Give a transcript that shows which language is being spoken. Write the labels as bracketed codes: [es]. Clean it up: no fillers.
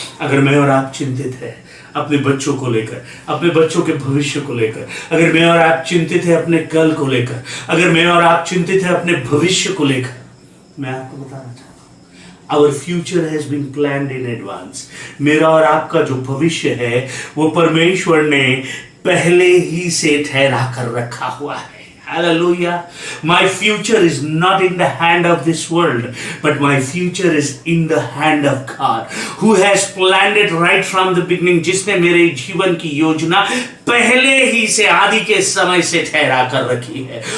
[hi] अगर मैं और आप चिंतित हैं अपने बच्चों को लेकर, अपने बच्चों के भविष्य को लेकर, अगर मैं और आप चिंतित है अपने कल को लेकर, अगर मैं और आप चिंतित है अपने भविष्य को लेकर, मैं आपको बताना चाहता हूं, [en] Our future has been planned in advance. [hi] मेरा और आपका जो भविष्य है वो परमेश्वर ने पहले ही से ठहरा कर रखा हुआ है। Hallelujah. [en] My future is not in the hand of this world, but my future is in the hand of God, who has planned it right from the beginning. [hi] जिसने मेरे जीवन की योजना पहले ही से आदि के समय से ठहरा कर रखी है।